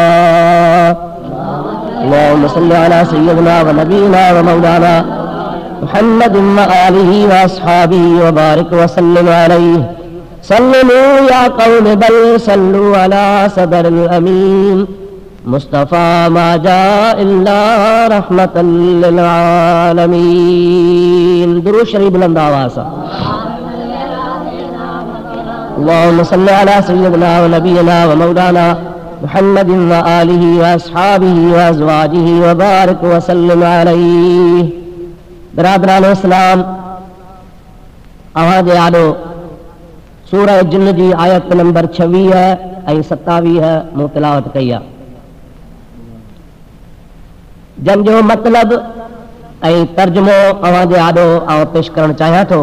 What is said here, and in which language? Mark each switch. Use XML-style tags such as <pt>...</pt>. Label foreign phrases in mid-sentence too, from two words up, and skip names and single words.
<ar>اللهم صل على سيدنا ونبينا ومولانا محمد وآله وأصحابه وبارك وسلم عليه سلموا يا قوم بل صلوا على صدر الأمين مصطفى ما جاء إلا رحمة للعالمين</ar> <sd>درود شریف بلند آواز</sd> <ar>اللهم صل على سيدنا ونبينا ومولانا محمد وآله وأصحابه وأزواجه وبارك وسلم عليه</ar> <sd>برادران اسلام आवाज़ आलो सूरह जिन्न जी आयत नंबर 26 ऐं 27 मूं तिलावत कई आहे जंहिंजो मतलब ऐं तर्जुमो आवाज़ आॾो पेश करणु चाहियां थो।</sd>